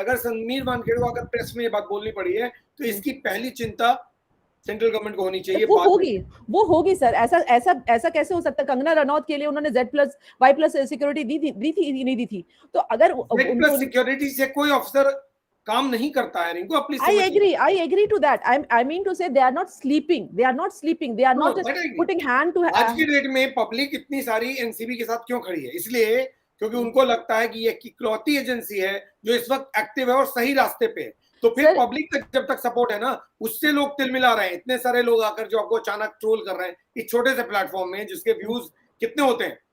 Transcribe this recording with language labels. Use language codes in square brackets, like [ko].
[hi] अगर समीर वानखेड़े को अगर प्रेस में ये बात बोलनी पड़ी है तो इसकी पहली चिंता सेंट्रल गवर्नमेंट को होनी चाहिए। वो होगी सर। ऐसा कैसे हो सकता है? कंगना रनौत के लिए उन्होंने Z+Y+ सिक्योरिटी दी थी नहीं दी थी? तो अगर Z+ सिक्योरिटी से कोई ऑफिसर काम नहीं करता है रिंकू, अपनी [en] I agree to that. I mean to say they are not sleeping. They are not putting hand to [hi] आज की डेट में पब्लिक इतनी सारी एनसीबी के साथ क्यों खड़ी है? इसलिए क्योंकि उनको लगता है कि ये इकलौती एजेंसी है जो इस वक्त एक्टिव है और सही रास्ते पे है। तो फिर पब्लिक का जब तक सपोर्ट है ना, उससे लोग तिलमिला रहे हैं। इतने सारे लोग आकर जो आपको अचानक ट्रोल कर रहे हैं इस छोटे से प्लेटफॉर्म में, जिसके व्यूज कितने होते हैं?